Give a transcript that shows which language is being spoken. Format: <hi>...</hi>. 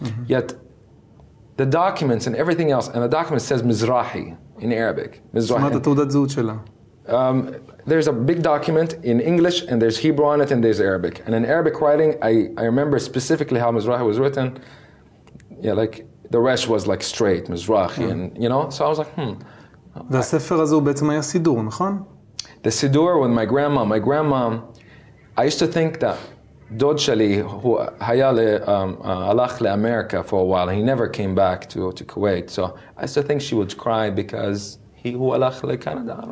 <en>Yet the documents and everything else, and the document says Mizrahi in Arabic.</en> <he>Mizrahi. תעודת זהות שלה.</he> <en>There's a big document in English, and there's Hebrew on it, and there's Arabic. And in Arabic writing, I remember specifically how Mizrahi was written. Yeah, like the rest was like straight, Mizrahi, and you know. So I was like,</en> <he>והספר הזה הוא בעצם היה סידור, נכון?</he> <en>The Siddur with my grandma, I used to think that</en> <he>דוד שלי, הוא היה הלך לאמריקה</he> <en>for a while, he never came back to Kuwait. So I used to think she would cry because</en> <he>הוא הלך לקנדה.</he>